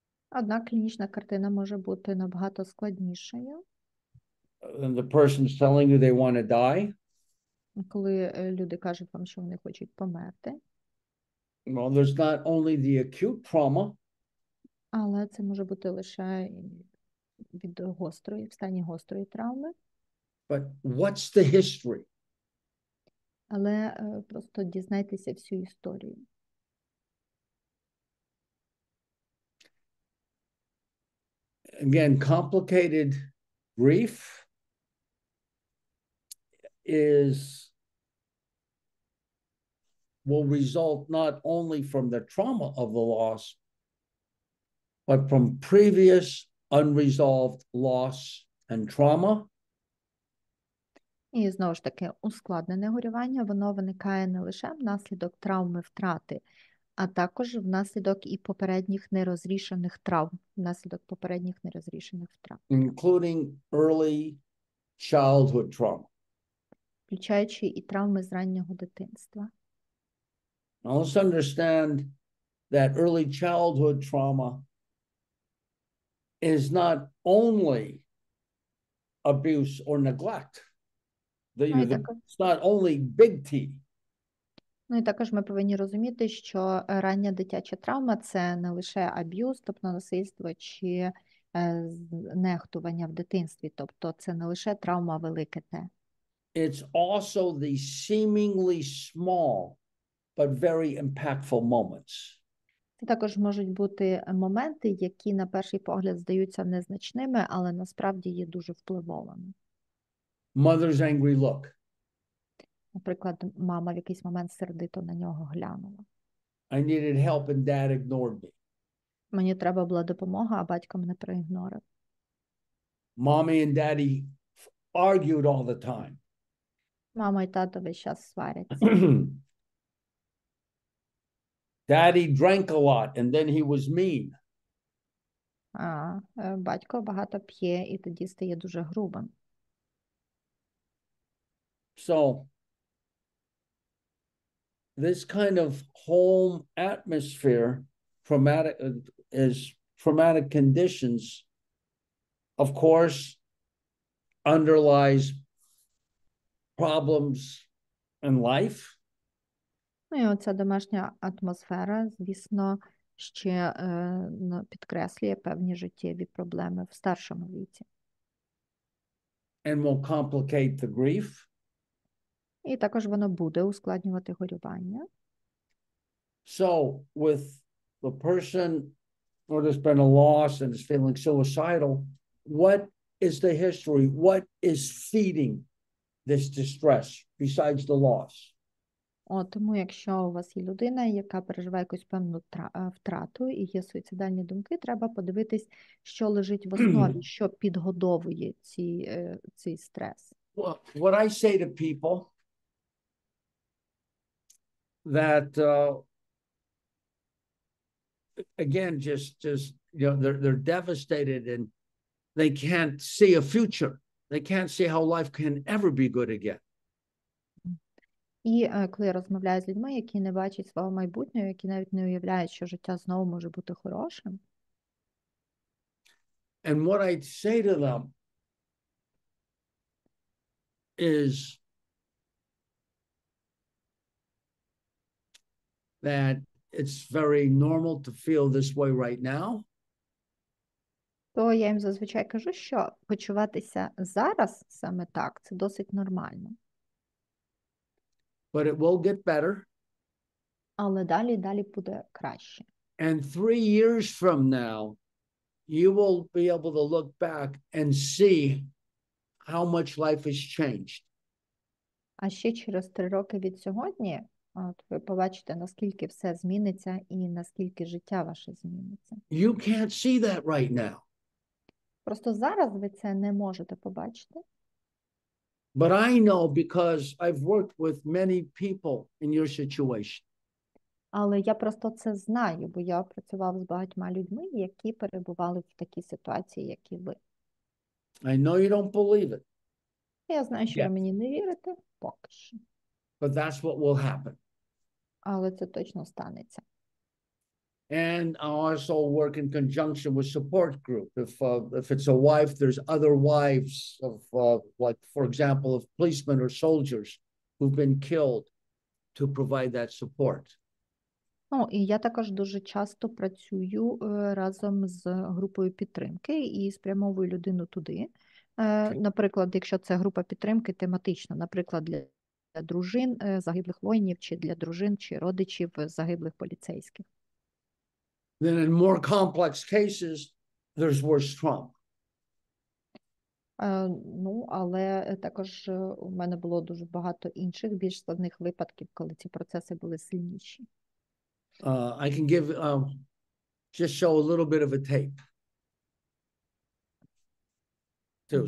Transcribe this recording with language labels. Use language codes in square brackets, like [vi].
[uk] Однак клінічна картина може бути набагато складнішою. [en] And the person's telling you they want to die. [uk] Коли люди кажуть вам, що вони хочуть померти. [en] Well, there's not only the acute trauma. [uk] Але це може бути лише в стані гострої травми. [en] But what's the history? [uk] Але просто дізнайтеся всю історію. [en] Again, complicated grief will result not only from the trauma of the loss, but from previous unresolved loss and trauma. [uk] І знову ж таки, ускладнене горювання, воно виникає не лише внаслідок травми втрати, а також внаслідок і попередніх нерозрішених травм, внаслідок попередніх нерозрішених втрат. [en] Including early childhood trauma. [uk] Включаючи і травми з раннього дитинства. [en] Now let's understand that early childhood trauma is not only abuse or neglect. It's not only big T. [uk] Ну і також ми повинні розуміти, що рання дитяча травма – це не лише аб'юз, тобто насильство чи нехтування в дитинстві, тобто це не лише травма велике Т. [en] It's also the seemingly small but very impactful moments. [uk] Це також можуть бути моменти, які на перший погляд здаються незначними, але насправді є дуже впливовими. [en] Mother's angry look. [uk] Наприклад, мама в якийсь момент сердито на нього глянула. [en] I needed help and dad ignored me. [uk] Мені треба була допомога, а батько мене проігнорив. [en] Mommy and daddy argued all the time. [uk] Мама і тато весь час сваряться. [en] Daddy drank a lot and then he was mean. [uk] Батько багато п'є і тоді стає дуже грубим. [en] So this kind of home atmosphere, traumatic conditions, of course, underlies problems in life. [uk] Ну і оця домашня атмосфера, звісно, ще підкреслює певні життєві проблеми в старшому віці. [en] And will complicate the grief. [uk] І також воно буде ускладнювати горювання. [en] So with the person where there's been a loss and is feeling suicidal, what is the history? What is feeding this distress besides the loss? [uk] Тому якщо у вас є людина, яка переживає якусь певну втрату і є суїцидальні думки, треба подивитись, що лежить в основі, що підгодовує цей стрес. [en] Well, what I say to people that again, just you know, they're devastated and they can't see a future. They can't see how life can ever be good again. [uk] І коли я розмовляю з людьми, які не бачать свого майбутнього, які навіть не уявляють, що життя знову може бути хорошим. [en] And what I'd say to them is that it's very normal to feel this way right now. [uk] То я їм зазвичай кажу, що почуватися зараз саме так, це досить нормально. [en] But it will get better. [uk] Але далі буде краще. [en] And 3 years from now, you will be able to look back and see how much life has changed. [uk] А ще через 3 роки від сьогодні ви побачите, наскільки все зміниться і наскільки життя ваше зміниться. [en] You can't see that right now. [uk] Просто зараз ви це не можете побачити. [en] But I know because I've worked with many people in your situation. [uk] Але я просто це знаю, бо я працював з багатьма людьми, які перебували в такій ситуації, як і ви. [en] I know you don't believe it, [uk] Я знаю, що ви мені не вірите, поки що. [en] but that's what will happen. [uk] Але це точно станеться. [en] And I also work in conjunction with support group. If it's a wife, there's other wives of, like, for example, of policemen or soldiers who've been killed to provide that support. [uk] Ну, і я також дуже часто працюю разом з групою підтримки і спрямовую людину туди. Наприклад, якщо це група підтримки тематична, наприклад, для дружин загиблих воїнів, чи для дружин, чи родичів загиблих поліцейських. [en] Then in more complex cases, there's worse trauma. [uk] Ну, але також у мене було дуже багато інших, більш складних випадків, коли ці процеси були сильніші. [en] I can give, just show a little bit of a tape too.